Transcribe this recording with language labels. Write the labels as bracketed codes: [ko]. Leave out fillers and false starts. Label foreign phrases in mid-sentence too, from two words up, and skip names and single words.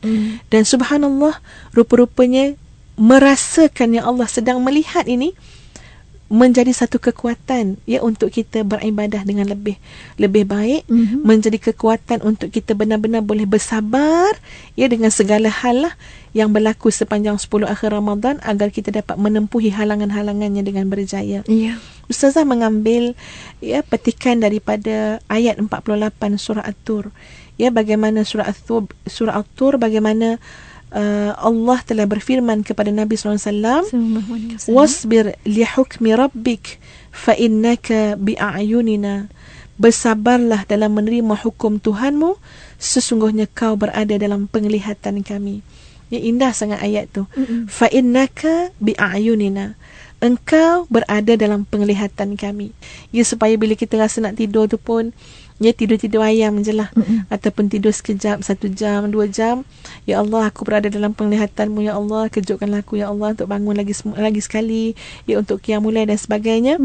[ms] Dan subhanallah, rupa-rupanya merasakan yang Allah sedang melihat ini menjadi satu kekuatan, ya, untuk kita beribadah dengan lebih baik, menjadi kekuatan untuk kita benar-benar boleh bersabar, ya, dengan segala hal lah yang berlaku sepanjang 10 akhir Ramadan, agar kita dapat menempuhi halangan-halangannya dengan berjaya. Ustazah mengambil, ya, petikan daripada ayat 48 surah At-Tur. Ya, bagaimana surah At-Tur, bagaimana Allah telah berfirman kepada Nabi SAW, [ar] واصبر لحكم ربك فإنك بأعيننا, [ms] bersabarlah dalam menerima hukum Tuhanmu, sesungguhnya kau berada dalam penglihatan kami. Ya, indah sangat ayat tu. [ar] فإنك بأعيننا, [ms] engkau berada dalam penglihatan kami. Ya, supaya bila kita rasa nak tidur tu pun, ya, tidur-tidur ayam je lah. Ataupun tidur sekejap, 1 jam, 2 jam. Ya Allah, aku berada dalam penglihatanmu, ya Allah, kejutkanlah aku, ya Allah, untuk bangun lagi sekali, ya, untuk [ar] قيام الليل [ms] dan sebagainya.